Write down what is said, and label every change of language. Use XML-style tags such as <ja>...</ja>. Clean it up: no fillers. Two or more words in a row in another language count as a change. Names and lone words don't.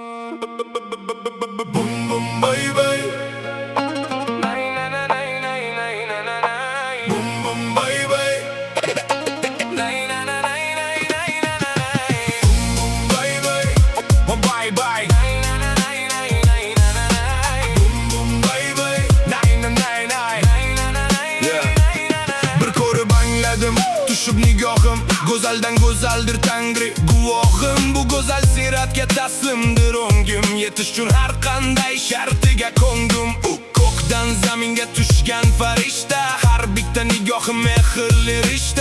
<en>Boom boom baby, boom boom baby, boom boom baby, oh bye bye, boom boom baby, yeah.</en> <uz>Bir ko'rib angladim, tushib nigohim, go'zaldan go'zaldir Tangri guvohim. Bu go'zal siyratga taslimdir o'ngim, yetish uchun har qanday shartiga ko'ngdim. U ko'kdan zaminga tushgan farishta, har bitta nigohim mehrli rishta.</uz>